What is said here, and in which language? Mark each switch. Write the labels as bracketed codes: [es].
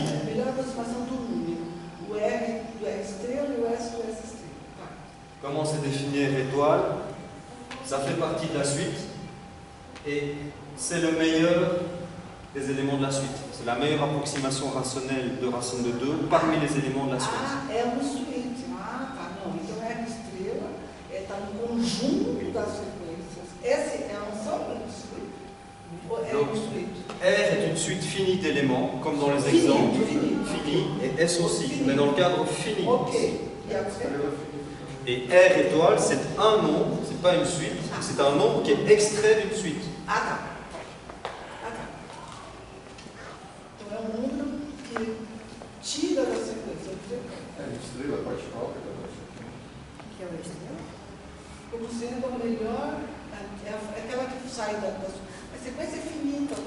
[pt] A melhor aproximação do número. O R do R estrela e o S do S estrela. Tá. [fr] Comment c'est défini R étoile? Ça fait partie de la suite et c'est le meilleur des éléments de la suite. C'est la meilleure approximation rationnelle de racine de 2 parmi les éléments de la suite. [pt] É uma suíte. Tá. Não. Então R estrela está no conjunto das sequências. Essa é uma só uma suíte. Ou é uma suíte? [fr] R est une suite finie d'éléments, comme dans les exemples. Fini. Et S aussi. On est dans le cadre fini. Ok. E après? Et R étoile, c'est un nombre, c'est pas une suite, c'est un nombre qui est extrait d'une suite. [pt] Ah, tá. Então é um número que tira da sequência. Estrela particular, Que é o estrela? Como sendo a melhor, é aquela que sai da a sequência é finita.